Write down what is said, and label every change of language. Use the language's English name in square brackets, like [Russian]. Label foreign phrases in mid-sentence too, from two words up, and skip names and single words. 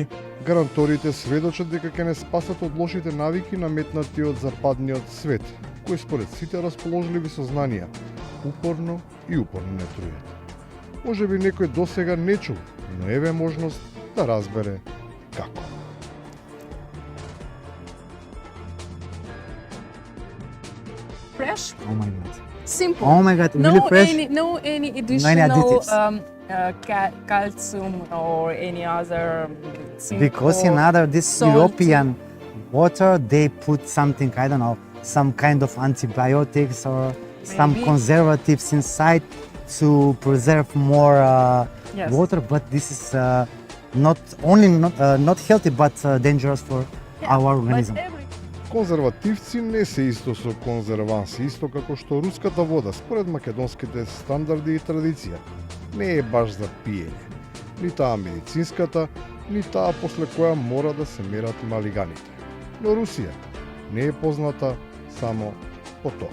[Macedonian] Гаранторите сведочат дека ќе не спасат од лошите навики наметнати од западниот свет, кои според сите расположливи со знанија, упорно и упорно не трујат. Може би некој досега не чул, но еве можност да разбере како. [English] Fresh, oh my god. simple. Oh my god, really fresh. No any any additional additives. calcium or any other Because in other this salt. European water they put something, I don't know, some kind of antibiotics or some Maybe. conservatives inside to preserve more Yes. water, but this is not only not healthy but dangerous for our organism. But every [Macedonian] Конзервативци не се исто со конзерванси, исто како што руската вода, според македонските стандарди и традиција, не е баш за пиење. Ни таа медицинската, ни таа после која мора да се мерат малиганите. Но Русија не е позната само по тоа.